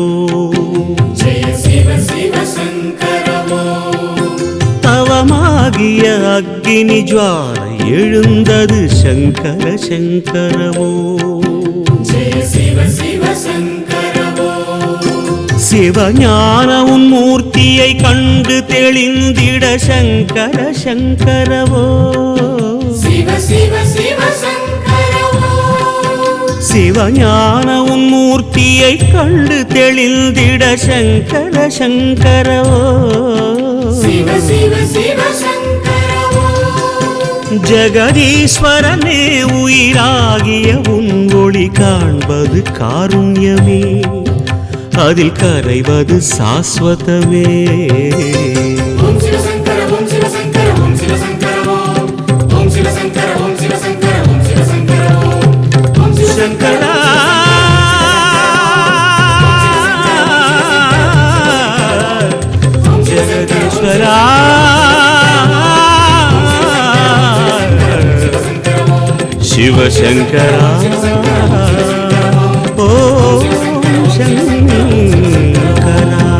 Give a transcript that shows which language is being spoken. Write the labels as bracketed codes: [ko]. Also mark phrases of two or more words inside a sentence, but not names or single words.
[hi] जय शिव शिव शंकर वो [ta] தவமாகிய அக்னி ஜுவாலை எழுந்தது சங்கர சங்கரவோ [hi] जय शिव शिव शंकर वो [ta] சிவஞான உன் மூர்த்தியை கண்டு தெளிந்திட சங்கர சங்கரவோ [hi] शिव शिव शिव शंकर वो [ta] சிவஞான உன் மூர்த்தியை கண்டு தெளிந்திட சங்கர சங்கரவோ [hi] शिव शिव शिव शंकर वो [ta] ஜகதீஸ்வரனே உயிராகிய உன் ஒளி காண்பது காருண்யமே அதில் கரைவது சாஸ்வதமே [hi] ओम शिव शंकर ओम शिव शंकर ओम शिव शंकर ओम शिव शंकर ओम शिव शंकर ओम शिव शंकर ओम शिव शंकर [ta] சங்கரா ஜெகதீஸ்வரா சிவசங்கரா ஓம் சங்கரா